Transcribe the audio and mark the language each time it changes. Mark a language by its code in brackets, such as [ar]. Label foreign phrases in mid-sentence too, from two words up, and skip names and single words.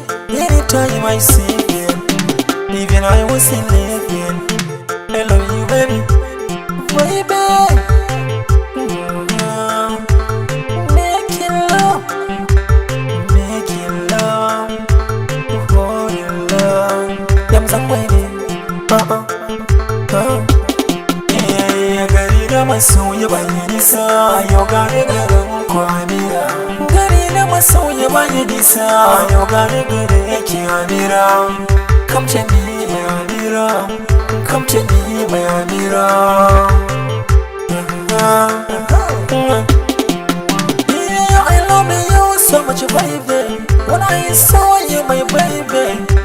[en] Anytime I sip it, even I was in living. I love you, baby. Baby. Mm-hmm. Making love. Making love. Falling in love. [ha] Yam zangwani. Uh-uh. Uh. Eh, gari da masoyi ba yi nisa. Yau gari garin ku, Amira. Gari da masoyi ba yi nisa. Yau gari garin yake, Amira. [en] Come to me, my Amira. Come to me, my Amira. Yeah, I love you so much, baby. When I saw you, my baby.